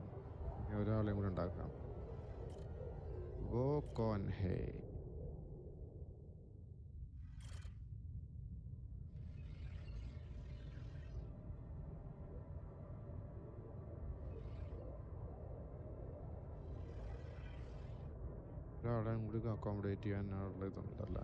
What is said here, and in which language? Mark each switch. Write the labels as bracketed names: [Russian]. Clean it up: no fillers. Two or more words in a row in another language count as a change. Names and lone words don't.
[Malayalam] ഒരാളെയും കൂടെ ഉണ്ടാക്കാം. [Hindi] वो कौन है? [Malayalam] ഒരാളെയും കൂടി അക്കോമഡേറ്റ് ചെയ്യാനുള്ള ഇതുണ്ടല്ല.